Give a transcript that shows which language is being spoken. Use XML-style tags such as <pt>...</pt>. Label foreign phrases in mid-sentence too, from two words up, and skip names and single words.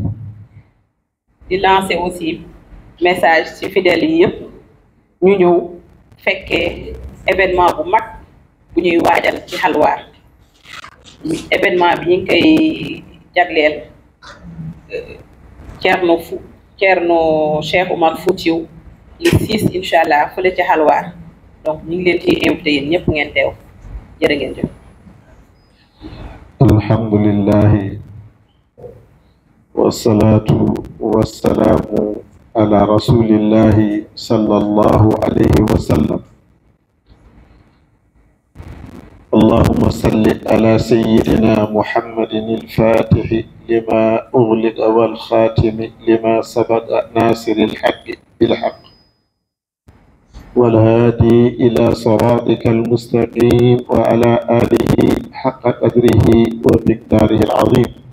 <wo>di</wo> <fr>lancer aussi</fr> <wo>message ci fidèles yi yëpp ñu ñëw fekkee événement bu mag bu ñuy waajal ci Halwar événement bi ñu ngi koy jagleel Thierno Cheikh Oumar Foutiyou le 6</wo> <ar>إن شاء الله</ar> <wo>fële ci Halwar donc ñu ngi leen ciy invité yéen ñëpp ngeen teew jërë ngeen jëf.</wo> <ar>الحمد لله والصلاة والسلام على رسول الله صلى الله عليه وسلم. اللهم صل على سيدنا محمد الفاتح لما أغلق والخاتم لما سبق ناصر الحق بالحق والهادي إلى صراطك المستقيم وعلى آله حق قدره ومقداره العظيم.</ar>